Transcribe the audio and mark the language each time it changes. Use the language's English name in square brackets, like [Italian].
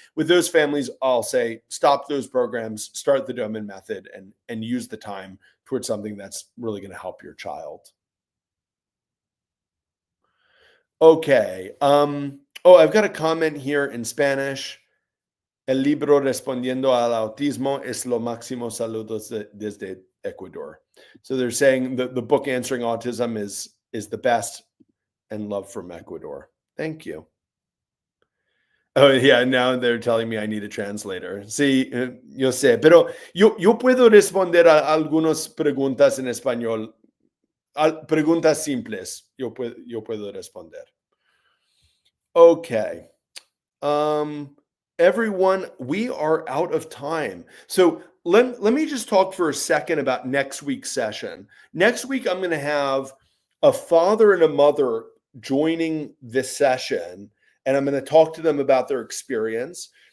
[English] With those families, I'll say, stop those programs, start the Doman method, and use the time towards something that's really going to help your child. Okay. I've got a comment here in Spanish. [Spanish] El libro Respondiendo al Autismo es lo máximo. Saludos desde Ecuador. [English] So they're saying the book Answering Autism is the best, and love from Ecuador. Thank you. Oh, yeah, now they're telling me I need a translator. [Spanish] Sí, yo sé, pero yo puedo responder a algunas preguntas en español. Preguntas simples, yo puedo responder. [English] Okay. Everyone, we are out of time. So let me just talk for a second about next week's session. Next week, I'm going to have a father and a mother joining this session, and I'm going to talk to them about their experience.